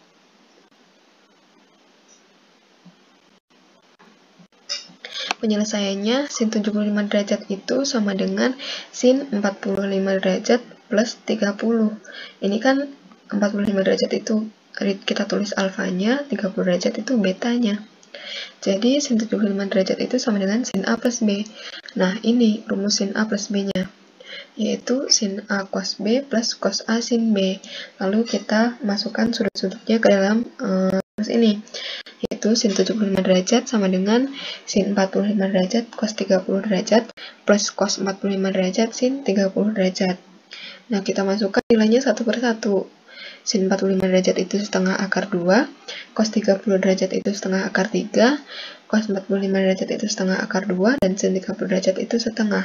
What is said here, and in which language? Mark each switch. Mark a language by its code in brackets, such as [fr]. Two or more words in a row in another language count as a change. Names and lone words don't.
[id] Penyelesaiannya, sin 75 derajat itu sama dengan sin 45 derajat plus 30. Ini kan 45 derajat itu kita tulis alfanya, 30 derajat itu betanya. Jadi, sin 75 derajat itu sama dengan sin A plus B. Nah, ini rumus sin A plus B-nya, yaitu sin A cos B plus cos A sin B. Lalu kita masukkan sudut-sudutnya ke dalam rumus ini. yaitu sin 75 derajat sama dengan sin 45 derajat cos 30 derajat plus cos 45 derajat sin 30 derajat. Nah, kita masukkan nilainya satu per satu. Sin 45 derajat itu setengah akar 2, cos 30 derajat itu setengah akar 3, cos 45 derajat itu setengah akar 2, dan sin 30 derajat itu setengah.